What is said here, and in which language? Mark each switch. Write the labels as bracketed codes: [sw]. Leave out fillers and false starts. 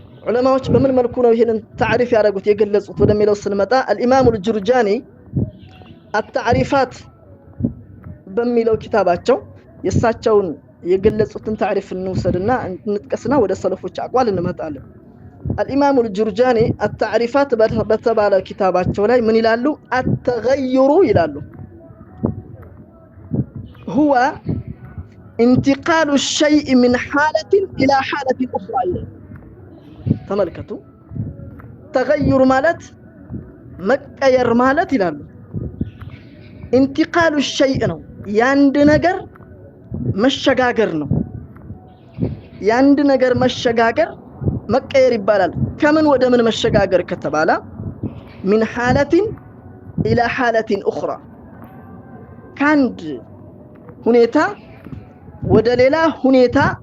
[am] ዑለማዎች በምን መልኩ ነው ይሄንን ታሪፍ ያደረጉት የገለጹት ወደሚለው ስንመጣ አልኢማሙ አልጁርጃኒ አታሪፋት በሚለው ኪታባቸው የሳቸውን የገለጹትን ታሪፍ እንውሰድና እንጥቀስና ወደ ሰለፎች አቋል እንመጣለን። አልኢማሙ አልጁርጃኒ አታሪፋት በተባለ ኪታባቸው ላይ ምን ይላሉ? [ar] አተገይሩ ይላሉ هو انتقال الشيء من حالة إلى حالة أخرى. [am] ተመልከቱ ተገይር ማለት መቀየር ማለት ይላሉ [ar] انتقال الشيء [am] ነው ያንድ ነገር መሸጋገር ነው። ያንድ ነገር መሸጋገር መቀየር ይባላል። ከምን ወደ ምን መሸጋገር ከተባለ [ar] من حالة إلى حالة أخرى [am] ካንድ ሁኔታ ወደ ሌላ ሁኔታ